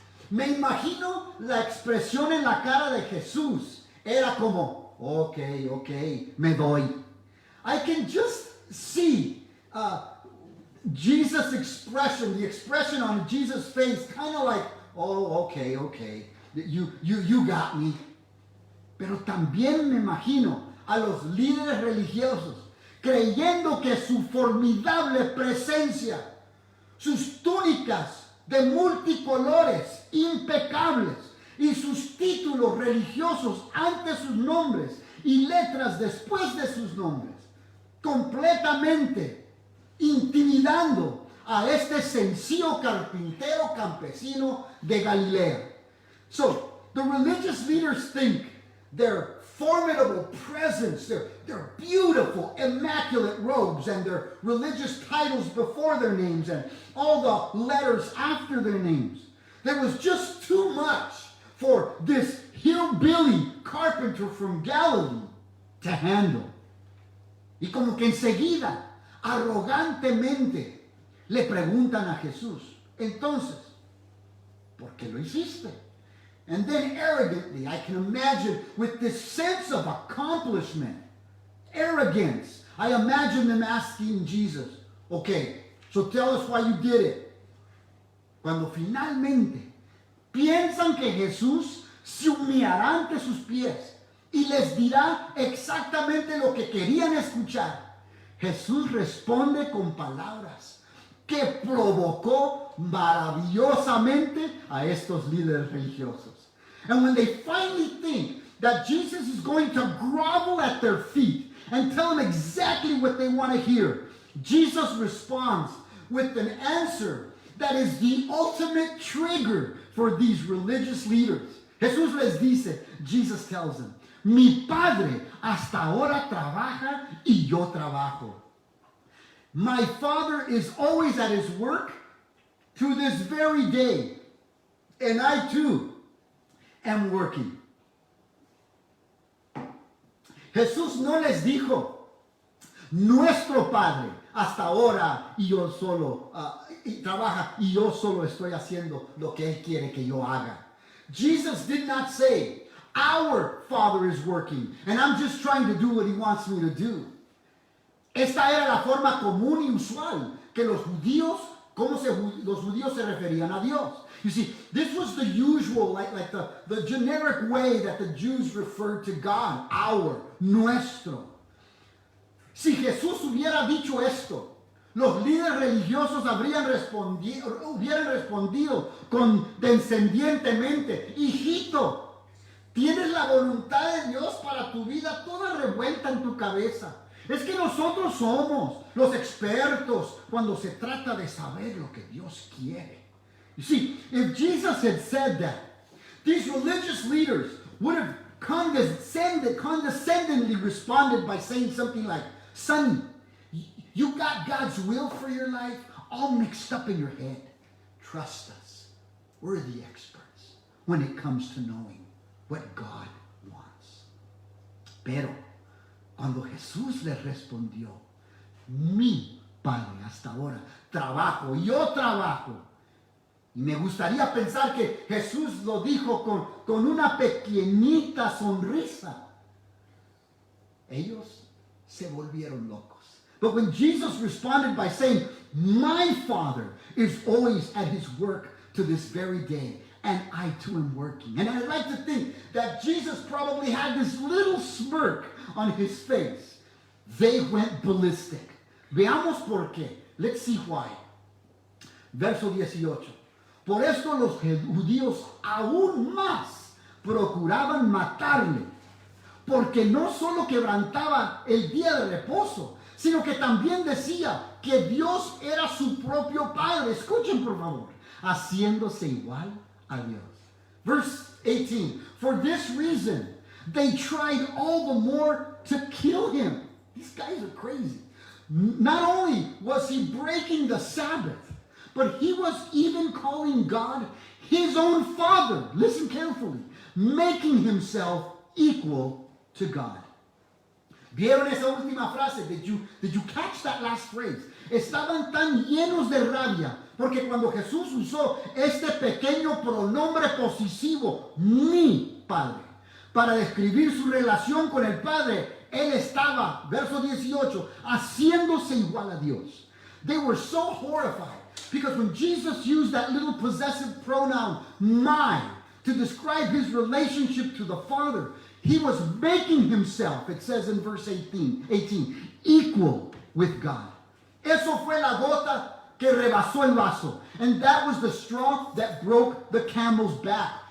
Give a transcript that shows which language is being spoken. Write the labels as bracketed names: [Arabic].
[Spanish] Me imagino la expresión en la cara de Jesús. Era como, okay, me doy. [English] I can just see Jesus' expression, the expression on Jesus' face, kind of like, oh, okay, you got me. [Spanish] Pero también me imagino a los líderes religiosos creyendo que su formidable presencia, sus túnicas de multicolores impecables y sus títulos religiosos ante sus nombres y letras después de sus nombres, completamente intimidando a este sencillo carpintero campesino de Galilea. [English] So, the religious leaders think their formidable presence, their beautiful, immaculate robes, and their religious titles before their names, and all the letters after their names. There was just too much for this hillbilly carpenter from Galilee to handle. [Spanish] Y como que enseguida, arrogantemente, le preguntan a Jesús, entonces, ¿por qué lo hiciste? [English] And then arrogantly, I can imagine with this sense of accomplishment, arrogance, I imagine them asking Jesus, okay, so tell us why you did it. [Spanish] Cuando finalmente piensan que Jesús se humillará ante sus pies y les dirá exactamente lo que querían escuchar, Jesús responde con palabras que provocó maravillosamente a estos líderes religiosos. [English] And when they finally think that Jesus is going to grovel at their feet and tell them exactly what they want to hear, Jesus responds with an answer that is the ultimate trigger for these religious leaders. [Spanish] Jesús les dice, [English] Jesus tells them, [Spanish] mi Padre hasta ahora trabaja y yo trabajo. [English] My Father is always at his work to this very day, and I too am working. [Spanish] Jesús no les dijo, nuestro Padre hasta ahora y yo solo trabaja y yo solo estoy haciendo lo que Él quiere que yo haga. [English] Jesus did not say, our Father is working and I'm just trying to do what He wants me to do. [Spanish] Esta era la forma común y usual que los judíos se referían a Dios. [English] You see, this was the usual, like the generic way that the Jews referred to God, our, [Spanish] nuestro. Si Jesús hubiera dicho esto, los líderes religiosos hubieran respondido condescendientemente, hijito, tienes la voluntad de Dios para tu vida toda revuelta en tu cabeza. Es que nosotros somos los expertos cuando se trata de saber lo que Dios quiere. [English] You see, if Jesus had said that, these religious leaders would have condescendingly responded by saying something like, Sonny, you got God's will for your life all mixed up in your head. Trust us. We're the experts when it comes to knowing what God wants. [Spanish] Pero cuando Jesús les respondió, mi Padre hasta ahora. Trabajo, yo trabajo. Y me gustaría pensar que Jesús lo dijo con una pequeñita sonrisa. Ellos se volvieron locos. [English] But when Jesus responded by saying, my Father is always at his work to this very day, and I too am working. And I like to think that Jesus probably had this little smirk on his face. They went ballistic. [Spanish] Veamos por qué. [English] Let's see why. [Spanish] Verso 18. Por esto los judíos aún más procuraban matarle, porque no solo quebrantaba el día de reposo, sino que también decía que Dios era su propio Padre. Escuchen por favor, haciéndose igual a Dios. [English] Verse 18, for this reason they tried all the more to kill him. These guys are crazy. Not only was he breaking the Sabbath, but he was even calling God his own Father. Listen carefully. Making himself equal to God. [Spanish] ¿Vieron esa última frase? [English] Did you catch that last phrase? [Spanish] Estaban tan llenos de rabia porque cuando Jesús usó este pequeño pronombre posesivo, mi Padre, para describir su relación con el Padre, él estaba, verso 18, haciéndose igual a Dios. [English] They were so horrified because when Jesus used that little possessive pronoun, my, to describe his relationship to the Father, he was making himself, it says in verse 18, equal with God. [Spanish] Eso fue la gota que rebasó el vaso. [English] And that was the straw that broke the camel's back.